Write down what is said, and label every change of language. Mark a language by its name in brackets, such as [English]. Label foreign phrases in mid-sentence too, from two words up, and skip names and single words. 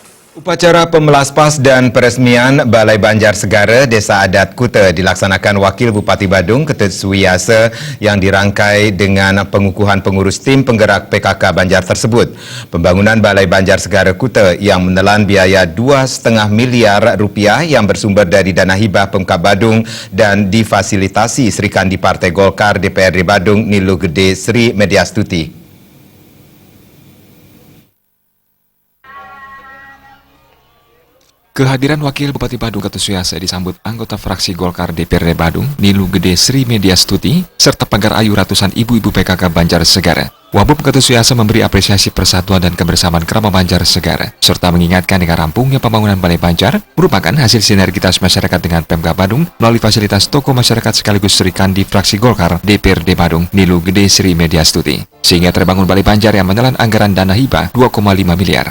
[Indonesian] Upacara pemelaspas dan peresmian Balai Banjar Segara Desa Adat Kuta dilaksanakan Wakil Bupati Badung Ketut Suwiyasa yang dirangkai dengan pengukuhan pengurus tim penggerak PKK Banjar tersebut. Pembangunan Balai Banjar Segara Kuta yang menelan biaya 2,5 miliar rupiah yang bersumber dari dana hibah Pemkab Badung dan difasilitasi Sri Kandi Partai Golkar DPRD Badung Nilu Gede Sri Mediastuti. Kehadiran Wakil Bupati Badung Ketut Suwiyasa disambut anggota fraksi Golkar DPRD Badung, Nilu Gede Sri Mediastuti, serta pagar ayu ratusan ibu-ibu PKK Banjar Segara. Wabub Ketut Suwiyasa memberi apresiasi persatuan dan kebersamaan Krama Banjar Segara, serta mengingatkan dengan rampungnya pembangunan Balai Banjar merupakan hasil sinergitas masyarakat dengan Pemkab Badung melalui fasilitas toko masyarakat sekaligus Sri Kandi fraksi Golkar DPRD Badung, Nilu Gede Sri Mediastuti, sehingga terbangun Balai Banjar yang menelan anggaran dana hibah 2,5 miliar.